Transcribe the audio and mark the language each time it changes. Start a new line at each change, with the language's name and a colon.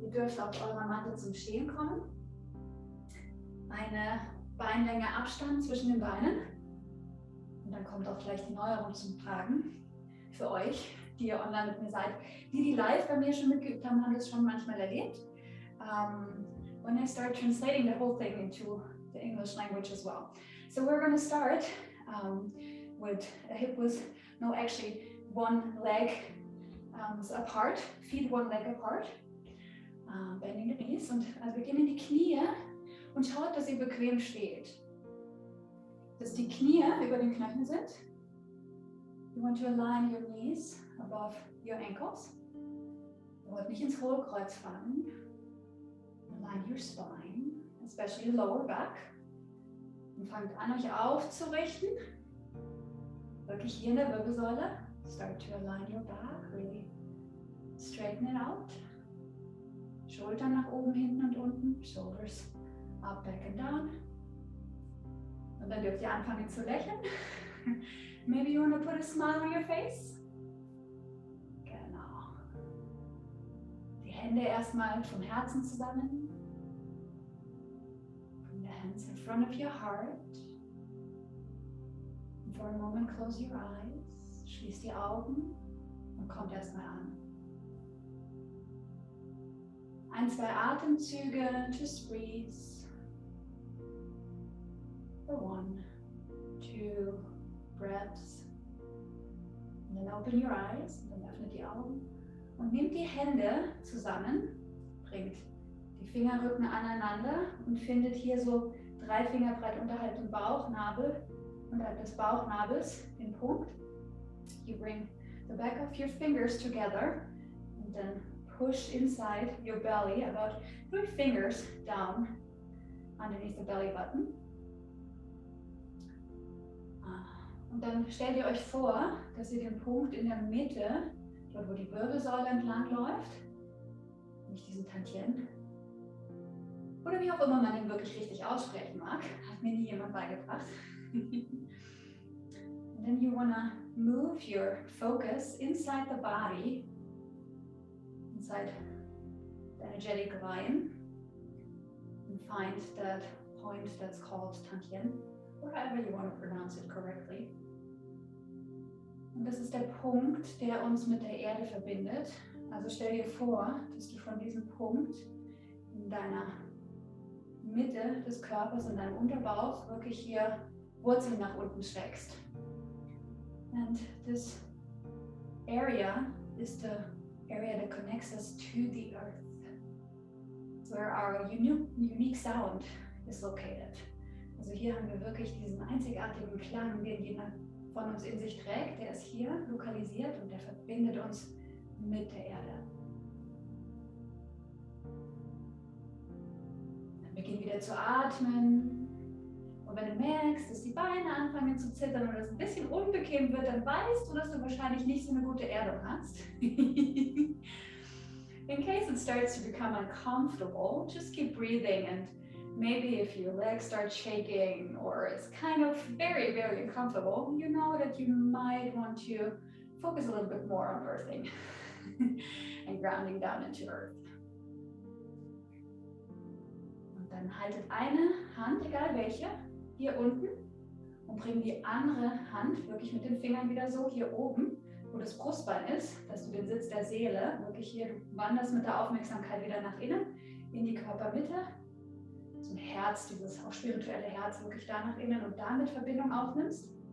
German: Ihr dürft auf eurer Matte zum Stehen kommen. Eine Beinlänge Abstand zwischen den Beinen. Und dann kommt auch gleich die Neuerung zum Tragen. Für euch, die ihr online mit mir seid. Die live bei mir schon mitgeübt haben, haben das schon manchmal erlebt.
English: When I start translating the whole thing into the English language as well. So we're going to start with a hip width, no, actually one leg apart, feet one leg apart, bending the knees.
German: Und also wir gehen in die Knie und schaut, dass ihr bequem steht. Dass die Knie über den Knöcheln sind.
English: You want to align your knees above your ankles.
German: Ihr wollt nicht ins Hohlkreuz fallen.
English: Align your spine, especially the lower back.
German: Und fangt an, euch aufzurichten. Wirklich hier in der Wirbelsäule.
English: Start to align your back, really straighten it out.
German: Schultern nach oben, hinten und unten.
English: Shoulders up, back and down.
German: Und dann dürft ihr anfangen zu lächeln.
English: Maybe you want to put a smile on your face.
German: Genau. Die Hände erstmal vom Herzen zusammen.
English: Bring the hands in front of your heart. And for a moment close your eyes.
German: Schließt die Augen und kommt erstmal an. Ein, zwei Atemzüge.
English: Just breathe. For 1, 2 breaths.
German: Und dann
English: open your eyes.
German: Und dann öffnet die Augen. Und nehmt die Hände zusammen. Bringt die Fingerrücken aneinander. Und findet hier so 3 Finger breit unterhalb dem Bauchnabel. Unterhalb des Bauchnabels den Punkt.
English: You bring the back of your fingers together. And then push inside your belly. About 3 fingers down underneath the belly button.
German: Und dann stellt ihr euch vor, dass ihr den Punkt in der Mitte, dort wo die Wirbelsäule entlang läuft, nicht diesen Tantien, oder wie auch immer man den wirklich richtig aussprechen mag, hat mir nie jemand beigebracht.
English: And then you wanna move your focus inside the body, inside the energetic line, and find that point that's called Tantien, or however you want to pronounce it correctly.
German: Und das ist der Punkt, der uns mit der Erde verbindet. Also stell dir vor, dass du von diesem Punkt in deiner Mitte des Körpers, in deinem Unterbauch, wirklich hier Wurzeln nach unten steckst.
English: And this area is the area that connects us to the earth. It's where our unique sound is located.
German: Also hier haben wir wirklich diesen einzigartigen Klang, den jeder von uns in sich trägt. Der ist hier lokalisiert und der verbindet uns mit der Erde. Dann beginn wieder zu atmen. Und wenn du merkst, dass die Beine anfangen zu zittern oder es ein bisschen unbequem wird, dann weißt du, dass du wahrscheinlich nicht so eine gute Erdung hast.
English: In case it starts to become uncomfortable, just keep breathing, and maybe if your legs start shaking or it's kind of very, very uncomfortable, you know that you might want to focus a little bit more on earthing and grounding down into earth.
German: Und dann haltet eine Hand, egal welche, hier unten und bring die andere Hand wirklich mit den Fingern wieder so hier oben, wo das Brustbein ist, dass du den Sitz der Seele, wirklich hier, du wanderst mit der Aufmerksamkeit wieder nach innen, in die Körpermitte, zum Herz, dieses auch spirituelle Herz, wirklich da nach innen und damit Verbindung aufnimmst.